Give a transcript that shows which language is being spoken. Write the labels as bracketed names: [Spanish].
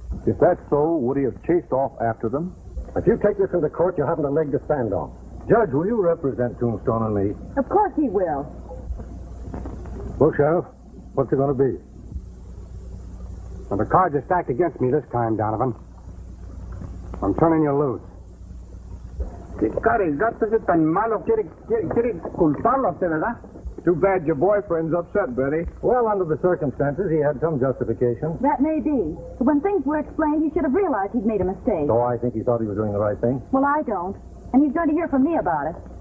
[English] If that's so, would he have chased off after them? If you take this into court, you haven't a leg to stand on. Judge, will you represent Tombstone and me? Of course he will. Well, Sheriff, what's it going to be? Well, the cards are stacked against me this time, Donovan. I'm turning you loose. [Spanish] Qué caregato ese tan malo. Quiere culparlo a usted, ¿verdad? [English] Too bad your boyfriend's upset, Betty. Well, under the circumstances, he had some justification. That may be. But when things were explained, he should have realized he'd made a mistake. So I think he thought he was doing the right thing. Well, I don't. And he's going to hear from me about it.